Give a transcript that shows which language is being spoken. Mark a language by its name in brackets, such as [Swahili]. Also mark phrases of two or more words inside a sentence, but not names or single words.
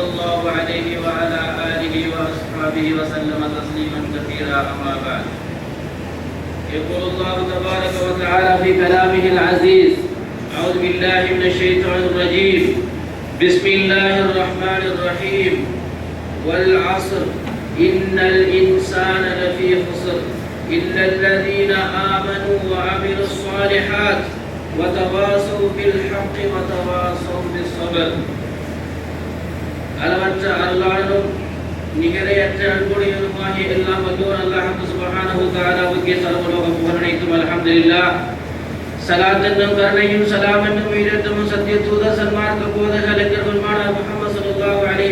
[Arabic] الله عليه وعلى آله وأصحابه وسلم تسليما كثيرا أما بعد يقول الله تبارك وتعالى في كلامه العزيز أعوذ بالله من الشيطان الرجيم بسم الله الرحمن الرحيم والعصر إن الإنسان لفي خسر إلا الذين آمنوا وعملوا الصالحات وتواصوا بالحق وتواصوا بالصبر [Tamil] அளவற்ற அருளாளனும் நிகரையற்ற அன்புடையவனுமாகிய எல்லாம் வல்லோன் அல்லாஹ் [Arabic] سبحانه و تعالى [Tamil] சர்வலோக புகழ் அனைத்தும் அல்ஹம்துலில்லாஹ். ஸலாத் என்னும் கருணையும் ஸலாம் என்னும் உயிரெழுத்தும் சத்திய தூதர் சன்மார்க்க போதகர் பெருமானார் முஹம்மது [Arabic] صلى الله عليه